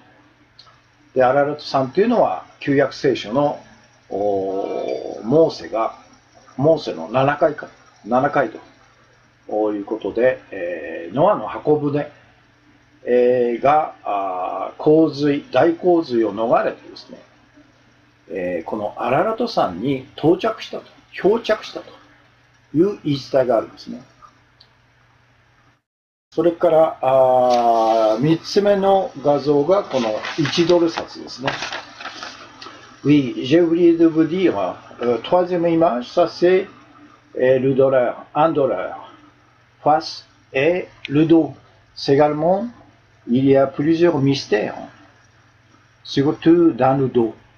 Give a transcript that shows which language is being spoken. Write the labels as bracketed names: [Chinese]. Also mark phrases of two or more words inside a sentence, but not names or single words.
[Japanese] で、アララト山というのは、旧約聖書のモーセの7回ということで、ノアの箱舟が大洪水を逃れてですね、このアララト山に漂着したという言い伝えがあるんですね。それから3つ目の画像がこの1ドル札ですね。 [French] Oui, j'ai oublié de vous dire, troisième image, ça c'est le dollar, 1 dollar, face et le dos. C'est également, il y a plusieurs mystères, surtout dans le dos.